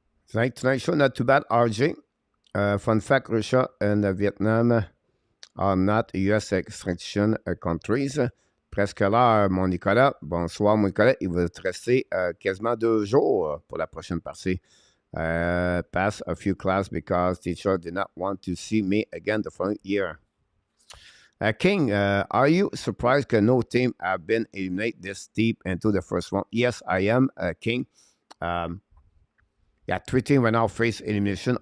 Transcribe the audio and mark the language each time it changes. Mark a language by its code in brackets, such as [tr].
[en] Tonight show, not too bad, RJ. Fun fact, Russia and Vietnam are not US extraction countries. [fr] Presque l'heure, mon Nicolas. Bonsoir, mon Nicolas. Il va te rester quasiment 2 jours pour la prochaine partie. [en] Pass a few classes because teacher did not want to see me again the following year. King, are you surprised that no team have been eliminated this deep into the first round? Yes, I am, King. Yeah, 3 teams right now face elimination.